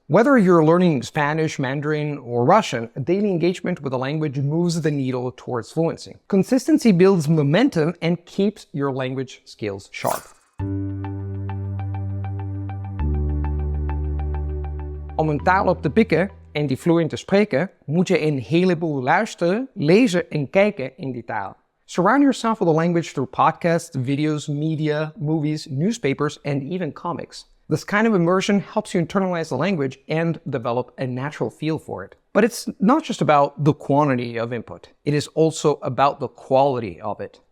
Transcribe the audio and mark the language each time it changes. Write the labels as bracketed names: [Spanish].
[English] Whether you're learning Spanish, Mandarin, or Russian, daily engagement with the language moves the needle towards fluency. Consistency builds momentum and keeps your language skills sharp. [Dutch] Om een taal op te pikken en die vloeiend te spreken, moet je een heleboel luisteren, lezen en kijken in die taal. [English] Surround yourself with a language through podcasts, videos, media, movies, newspapers, and even comics. This kind of immersion helps you internalize the language and develop a natural feel for it. But it's not just about the quantity of input. It is also about the quality of it.